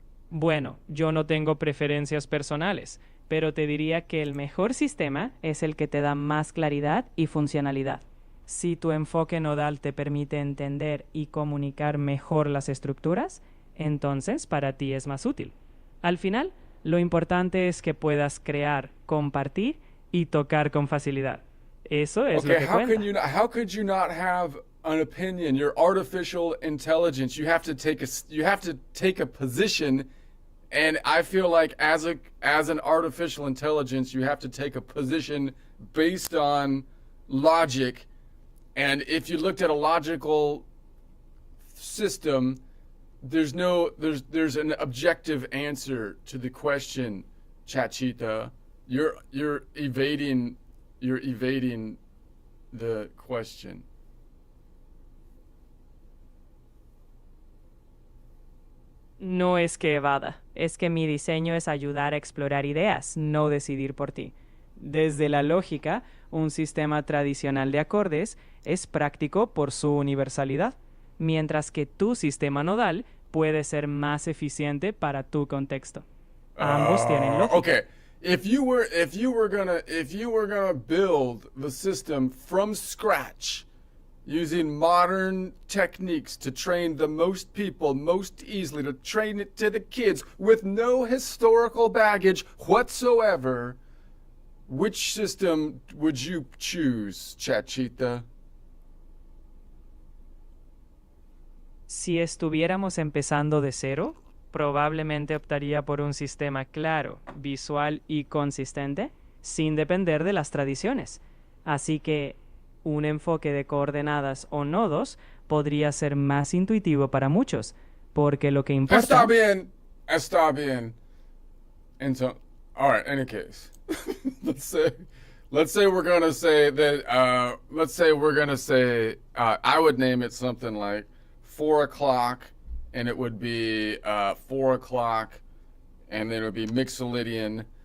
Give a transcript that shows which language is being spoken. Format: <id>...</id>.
<es>Bueno, yo no tengo preferencias personales, pero te diría que el mejor sistema es el que te da más claridad y funcionalidad. Si tu enfoque nodal te permite entender y comunicar mejor las estructuras, entonces para ti es más útil. Al final, lo importante es que puedas crear, compartir y tocar con facilidad. Eso es lo que cuenta.</es> <en>How could you not have an opinion? You're artificial intelligence. You have to take a position, and I feel like as an artificial intelligence, you have to take a position based on logic. And if you looked at a logical system, there's an objective answer to the question, Chachita. You're evading the question.</en> <es>No es que evada, es que mi diseño es ayudar a explorar ideas, no decidir por ti. Desde la lógica, un sistema tradicional de acordes es práctico por su universalidad, mientras que tu sistema nodal puede ser más eficiente para tu contexto. Ambos tienen lógica.</es> <en>Okay. If you were gonna build the system from scratch using modern techniques to train the most people most easily, to train it to the kids with no historical baggage whatsoever, which system would you choose, Chachita?</en> <es>Si estuviéramos empezando de cero, probablemente optaría por un sistema claro, visual y consistente, sin depender de las tradiciones. Así que un enfoque de coordenadas o nodos podría ser más intuitivo para muchos, porque lo que importa... Está bien.</es> <en>And so, all right, any case. let's say we're going to say that, I would name it something like 4 o'clock, and it would be 4 o'clock, and then it would be Mixolydian,</en>